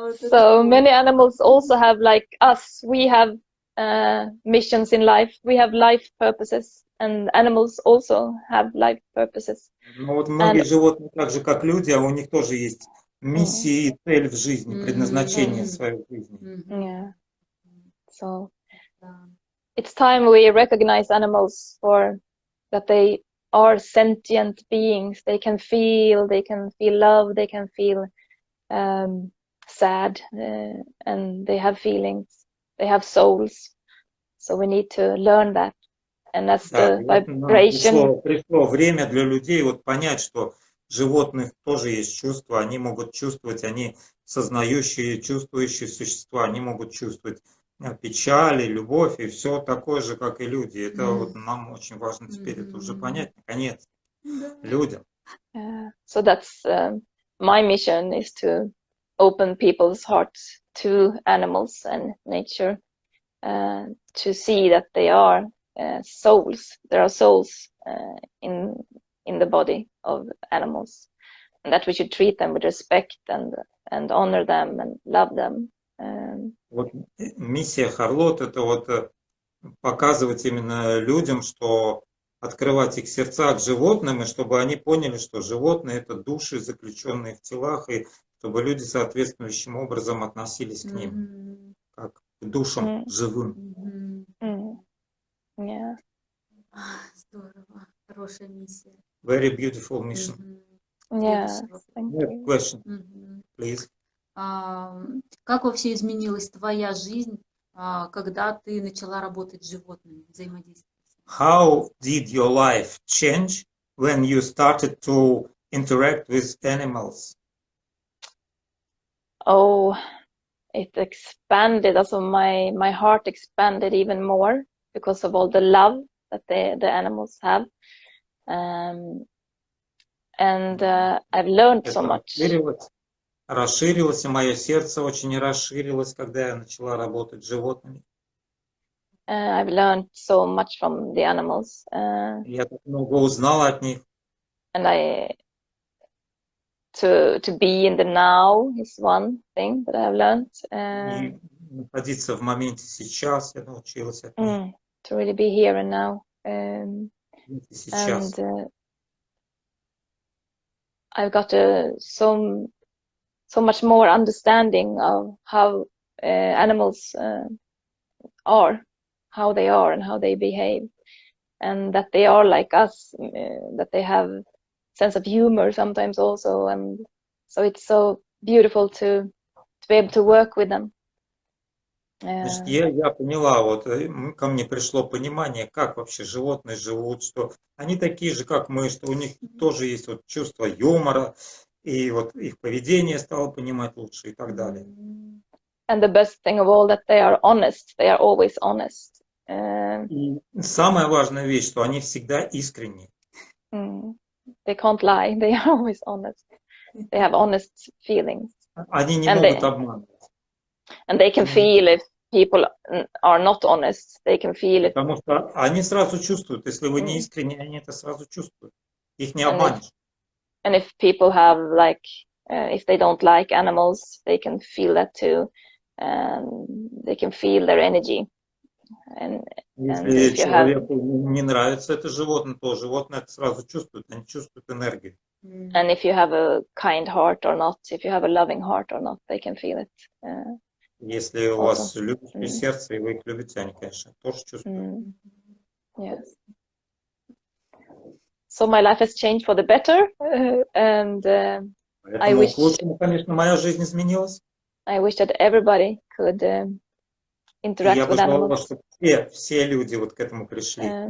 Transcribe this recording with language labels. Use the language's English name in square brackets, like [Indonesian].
[English] So many animals also have, like us, we have missions in life. We have life purposes, and animals also have life purposes. [Russian] Ну вот многие животные, так же как люди, а у них тоже есть миссия и цель в жизни, предназначение своей жизни. [English] Yeah. So it's time we recognize animals for that they are sentient beings. They can feel love, they can feel sad, and they have feelings. They have souls. So we need to learn that. And that's the vibration. [Russian] Пришло время для людей вот понять, что животных тоже есть чувства, они могут чувствовать, они сознающие, чувствующие существа, они могут чувствовать печаль, любовь и все такое же, как и люди. Это вот нам очень важно теперь это уже понять, наконец, людям. [English] So that's my mission, is to open people's hearts to animals and nature, to see that they are souls. There are souls in the body of animals, and that we should treat them with respect and honor them and love them. [Russian] Вот миссия Харлот — это вот показывать именно людям, что открывать их сердца к животным, и чтобы они поняли, что животные — это души, заключенные в телах, и чтобы люди соответствующим образом относились к ним, как к душам живым. [English] Yeah. [Russian] Здорово, хорошая миссия. [English] Very beautiful mission. Yeah. Thank you. Question, please. [Russian] Как вообще изменилась твоя жизнь, когда ты начала работать с животными, взаимодействовать? [English] How did your life change when you started to interact with animals? Oh, it expanded. Also, my heart expanded even more because of all the love that the animals have, and I've learned so much. [Russian] Расширилось, и мое сердце очень расширилось, когда я начала работать с животными. [English] I've learned so much from the animals. [Russian] Я так много узнала от них. [English] And to be in the now is one thing that I've learned. [Russian] И находиться в моменте сейчас, я научилась этому. [English] To really be here and now. [Russian] Сейчас. [English] And I've got so much more understanding of how animals are, how they are and how they behave, and that they are like us, that they have sense of humor sometimes also, and so it's so beautiful to be able to work with them. [Russian] Значит, я поняла, вот ко мне пришло понимание, как вообще животные живут, что они такие же, как мы, что у них тоже есть вот чувство юмора, и вот их поведение стало понимать лучше и так далее. [English] And the best thing of all that they are honest, they are always honest. [Russian] И самая важная вещь, что они всегда искренни. [English] They can't lie, they are always honest. They have honest feelings. [Russian] Они не могут обманывать. [English] And they can feel if people are not honest. They can feel it. [Russian] Потому что они сразу чувствуют, если вы не искренне, они это сразу чувствуют. Их не обманешь. [English] And if people have like, if they don't like animals, they can feel that too. They can feel their energy. [Russian] Если человеку не нравится это животное, то животное это сразу чувствует, они чувствуют энергию. [English] And if you have a kind heart or not, if you have a loving heart or not, they can feel it. [Russian] Если у вас любящее сердце, и вы их любите, они, конечно, тоже чувствуют. [English] Yes. So my life has changed for the better, and I wish. [Russian] К лучшему, конечно, моя жизнь изменилась. [English] I wish that everybody could interact with animals. [Russian] Я бы желала, чтобы все люди вот к этому пришли.